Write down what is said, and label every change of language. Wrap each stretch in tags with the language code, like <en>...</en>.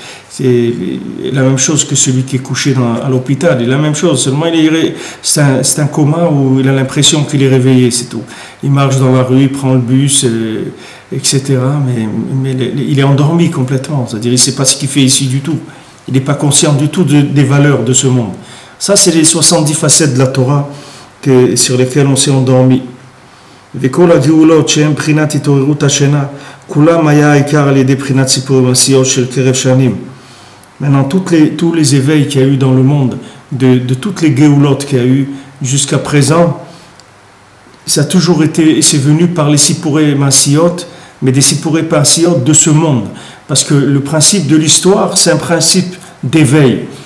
<fr>C'est la même chose que celui qui est couché à l'hôpital. Il est la même chose, seulement c'est un coma où il a l'impression qu'il est réveillé, c'est tout. Il marche dans la rue, il prend le bus, etc. Mais il est endormi complètement, c'est-à-dire il ne sait pas ce qu'il fait ici du tout. Il n'est pas conscient du tout des valeurs de ce monde. Ça, c'est les 70 facettes de la Torah sur lesquelles on s'est endormi.</fr> <he>וכל הגאולות שהן בחינת התעוררות השינה, כולם היה העיקר על ידי בחינת סיפורים מסיות של קרב שנים.</he> <fr>Maintenant, tous les éveils qu'il y a eu dans le monde, de toutes les géoulotes qu'il y a eu jusqu'à présent, ça a toujours été, c'est venu par les sipurei masiyot, mais des sipurei masiyot de ce monde. Parce que le principe de l'histoire, c'est un principe d'éveil.</fr>